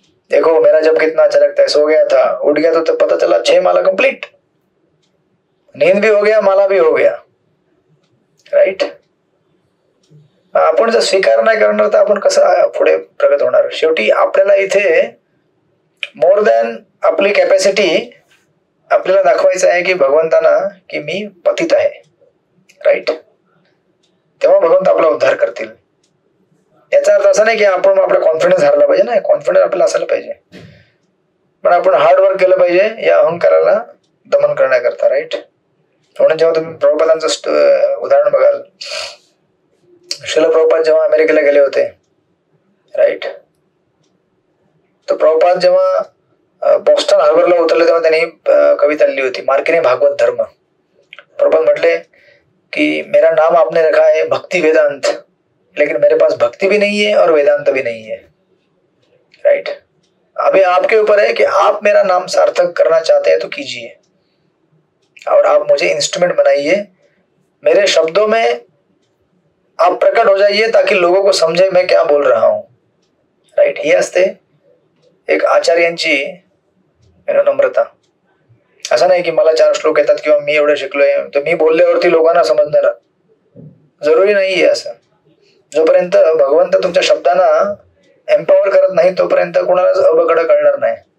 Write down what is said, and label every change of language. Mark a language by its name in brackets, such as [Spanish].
[Hindi] देखो मेरा जब कितना अच्छा लगता है, सो गया था उठ गया तो पता चला 6 माला कंप्लीट, नींद भी हो गया माला भी हो गया, राईट. [Marathi] आपण जर स्वीकार नाही करणार तर आपण कसं पुढे प्रगत होणार? शेवटी आपल्याला इथे [English] more than [Marathi] आपली कॅपॅसिटी आपल्याला दाखवायचं आहे की भगवंतांना की मी पतित आहे, राईट. तेव्हा भगवंत आपला उद्धार करतील. याचा अर्थ असा नाही की आपण आपला कॉन्फिडन्स हरला पाहिजे, नाही, कॉन्फिडन्स आपल्याला असायला पाहिजे, पण आपण हार्डवर्क केलं पाहिजे या अहंकाराला दमन करण्याकरता, राईट. म्हणून जेव्हा तुम्ही प्रभुपादांचं उदाहरण बघाल, श्रील प्रभुपाद जेव्हा अमेरिकेला गेले होते, राईट, तर प्रभुपाद जेव्हा बॉस्टन हार्बरला उतरले तेव्हा त्यांनी कविता लिहिली होती, मार्किनी भागवत धर्म. [Hindi] प्रभुपाद म्हटले कि मेरा नाम आपने रखा है भक्ति वेदांत, लेकिन मेरे पास भक्ति भी नहीं है और वेदांत भी नहीं है, राइट. अभी आपके ऊपर है कि आप मेरा नाम सार्थक करना चाहते हैं तो कीजिए, और आप मुझे इंस्ट्रूमेंट बनाइए, मेरे शब्दों में आप प्रकट हो जाइए ताकि लोगों को समझे मैं क्या बोल रहा हूं, राइट. [Marathi] ही असते एक आचार्यांची नम्रता. असं नाही की मला 4 श्लोक येतात किंवा मी एवढं शिकलोय तर मी बोलल्यावरती लोकांना समजणार, जरुरी नाहीये असं. जोपर्यंत भगवंत तुमच्या शब्दांना एम्पॉवर करत नाही तोपर्यंत कोणालाच अवघड कळणार नाही.